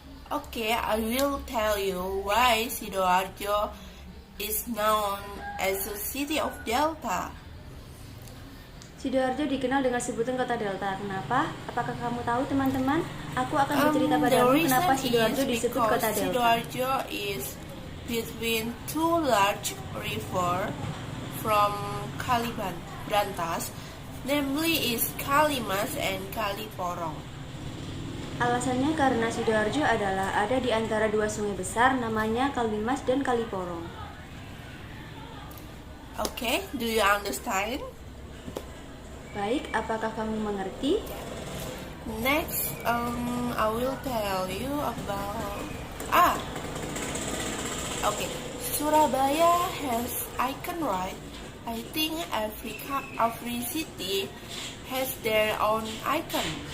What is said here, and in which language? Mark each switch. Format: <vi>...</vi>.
<en>Okay, I will tell you why Sidoarjo is known as the city of Delta.</en> <id>Sidoarjo dikenal dengan sebutan kota Delta. Kenapa? Apakah kamu tahu, teman-teman? Aku akan bercerita padamu kenapa Sidoarjo disebut kota Delta.</id> <en>Sidoarjo is between two large rivers from Kalimantan, namely is Kalimas and Kaliporong.</en> <id>Alasannya karena Sidoarjo adalah ada di antara dua sungai besar, namanya Kalimas dan Kaliporong.</id> <en>Okay, do you understand?</en> <id>Baik, apakah kamu mengerti?</id> <en>Next, I will tell you about okay. Surabaya has icon, right? I think every city has their own icon.</en>